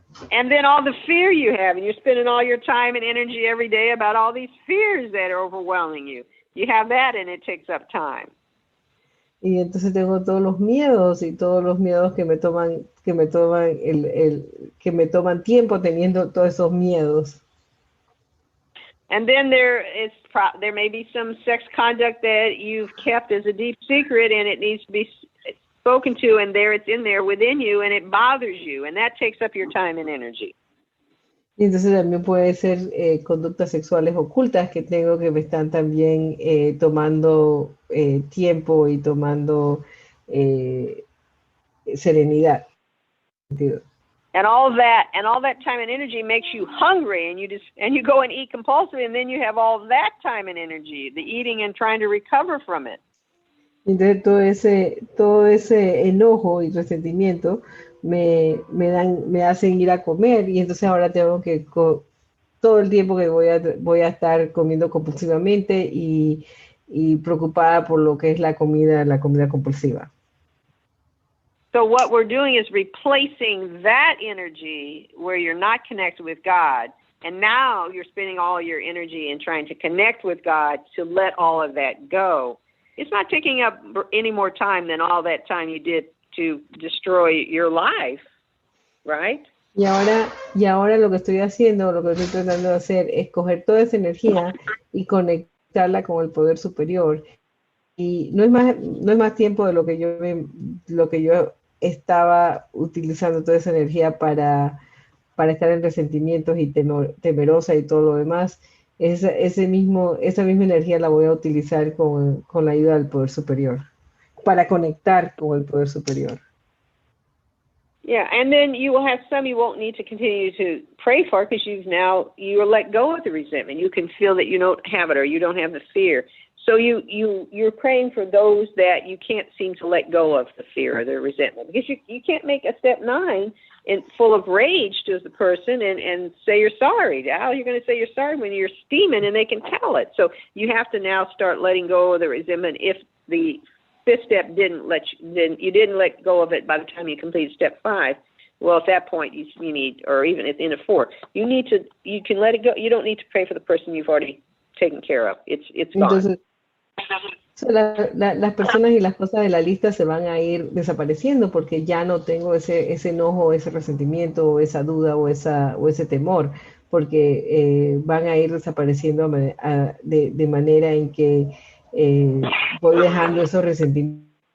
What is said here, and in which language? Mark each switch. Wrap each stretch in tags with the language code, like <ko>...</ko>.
<en>And then all the fear you have, and you're spending all your time and energy every day about all these fears that are overwhelming you. You have that, and it takes up time.</en> <es>Y entonces tengo todos los miedos y todos los miedos que me toman, que me toman tiempo teniendo todos esos miedos.</es> <en>And then there may be some sex conduct that you've kept as a deep secret, and it needs to be spoken to, and it's in there within you, and it bothers you, and that takes up your time and energy.</en> <es>Y entonces también puede ser conductas sexuales ocultas que tengo que me están también tomando tiempo y tomando serenidad.</es> <en>And all that time and energy makes you hungry, and you go and eat compulsively, and then you have all that time and energy, the eating and trying to recover from it.</en> <es>Entonces todo ese enojo y resentimiento me hacen ir a comer, y entonces ahora tengo que todo el tiempo que voy a estar comiendo compulsivamente y preocupada por lo que es la comida compulsiva.</es> <en>So what we're doing is replacing that energy where you're not connected with God, and now you're spending all your energy in trying to connect with God to let all of that go. It's not taking up any more time than all that time you did to destroy your life, right?</en> <es>Y ahora lo que estoy haciendo, lo que estoy tratando de hacer es coger toda esa energía y conectarla con el poder superior. Y no es más tiempo de lo que yo estaba utilizando toda esa energía para estar en resentimientos y temerosa y todo lo demás. Esa misma energía la voy a utilizar con la ayuda del poder superior, para conectar con el poder superior.</es> <en>Yeah, and then you will have some you won't need to continue to pray for because you let go of the resentment. You can feel that you don't have it or you don't have the fear. So you're praying for those that you can't seem to let go of the fear or the resentment, because you can't make a step 9 and full of rage to the person and say you're sorry. How are you going to say you're sorry when you're steaming and they can tell it? So you have to now start letting go of the resentment. If the 5th step you didn't let go of it by the time you completed step 5. Well, at that point you need, or even in a 4, you can let it go. You don't need to pray for the person you've already taken care of. It's gone.</en> <es>Entonces, las personas y las cosas de la lista se van a ir desapareciendo porque ya no tengo ese enojo, ese resentimiento, o esa duda o ese temor, porque van a ir desapareciendo de manera en que voy dejando esos resentimientos.</es>